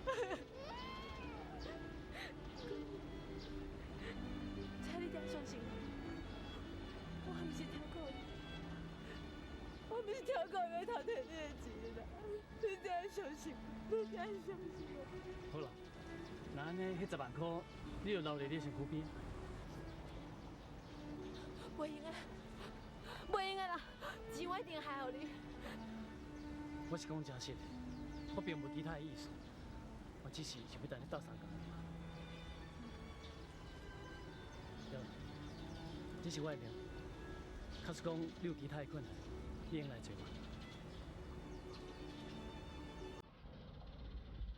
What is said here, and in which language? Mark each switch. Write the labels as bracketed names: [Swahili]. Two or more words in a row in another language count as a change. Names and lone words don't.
[Min Nan Chinese] 请你定相信我，我唔是挑故意，我唔是挑故意要偷摕你的钱啦！你一定要相信我，你一定要相信我。好啦，那安尼迄10万块，你就留在你身躯边。袂用啊，袂用啊啦！钱我一定还予你。我是讲真实的，我并无其他的意思，我只是想要带你斗相共。对，这是我的命。假使讲你有其他的困难，你用来找我。